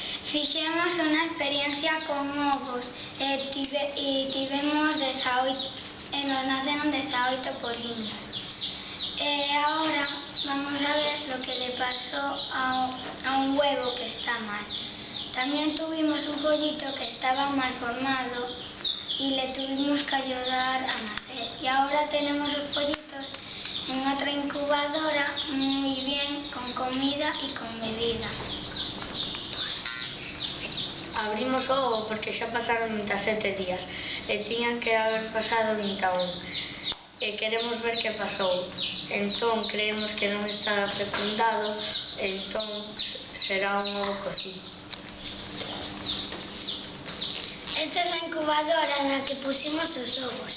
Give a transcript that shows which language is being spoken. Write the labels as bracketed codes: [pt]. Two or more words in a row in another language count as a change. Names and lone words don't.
[gl] Fixemos unha experiencia con ovos e tivemos 18, nos naceron 18 poliños. [es] E agora vamos a ver lo que le pasó a un huevo que está mal. También tuvimos un pollito que estaba mal formado y le tuvimos que ayudar a nacer. Y ahora tenemos los pollitos en otra incubadora muy bien, con comida y con bebida. [gl] Abrimos o ovo porque xa pasaron 27 días e tiñan que haber pasado 21 e queremos ver que pasou. Entón creemos que non está fecundado, entón será un ovo cocido. Esta é a incubadora na que pusimos os ovos.